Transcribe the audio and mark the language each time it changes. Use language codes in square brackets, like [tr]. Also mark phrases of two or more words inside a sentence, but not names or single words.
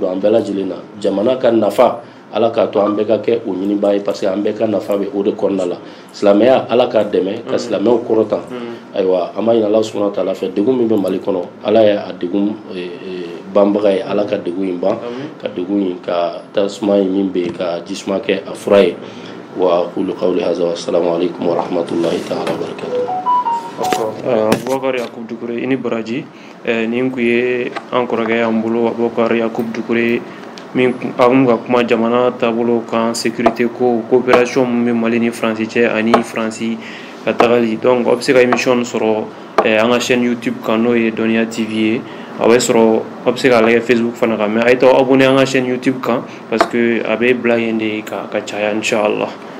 [bm] don an bɛɛ lajɛlen na jamana ka nafa Ala k'a to an bɛɛ ka kɛ o ɲinibaa ye [fr] parce que [bm] an bɛɛ ka nafa bɛ o de kɔnɔna la silamɛya Ala k'a dɛmɛ ka silamɛw kɔrɔtan ayiwa an b'a ɲini Ala [ar] سبحانه وتعالى [bm] fɛ degun min bɛ Mali kɔnɔ Ala ye a degun banbaga ye Ala ka degun in ban ka degun in ka tasuma in min bɛ yen ka jisuma kɛ a fura ye [ar] وأقول قولي هذا والسلام عليكم ورحمة الله تعالى وبركاته. [bm] Abubakar Yakub Dukure i ni baraji nin kun ye an kɔrɔkɛ y'an bolo Abubakar Yakub Dukure min an ka kuma jamana taabolo kan sécurité ko coopération min bɛ Mali ni Faransi cɛ ani Faransi ka tagali donc a bɛ se ka émission sɔrɔ an ka chaîne YouTube kan n'o ye Dɔnniya TV ye a bɛ sɔrɔ a bɛ se k'a lajɛ Facebook fana kan mais a ye t'aw abonné an ka chaîne YouTube kan [fr] parce que [bm] a bɛ bila yen de ka caya inchallah.